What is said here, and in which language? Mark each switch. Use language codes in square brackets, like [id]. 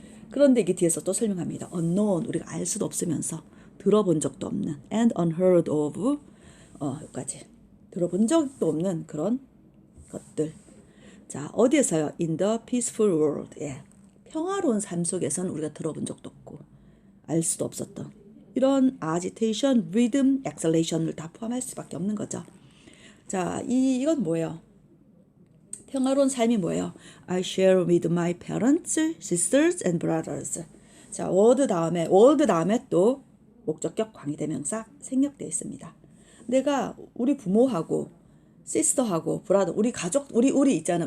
[ko] 그런데 이게 뒤에서 또 설명합니다. unknown 우리가 알 수도 없으면서 들어본 적도 없는 [en] and unheard of [ko] 여기까지 들어본 적도 없는 그런 것들. 자, 어디에서요? [en] In the peaceful world. [ko] 예. 평화로운 삶 속에서는 우리가 들어본 적도 없고 알 수도 없었던 이런 agitation, rhythm, exhalation을 다 포함할 수밖에 없는 거죠. 자, 이건 뭐예요? 평화로운 삶이 뭐예요? [en] I share with my parents, sisters and brothers. [ko] 자, world 다음에 또 목적격 관계대명사 생략되어 있습니다. 내가 우리 부모하고 시스터하고 브라더 우리 가족 우리 있잖아.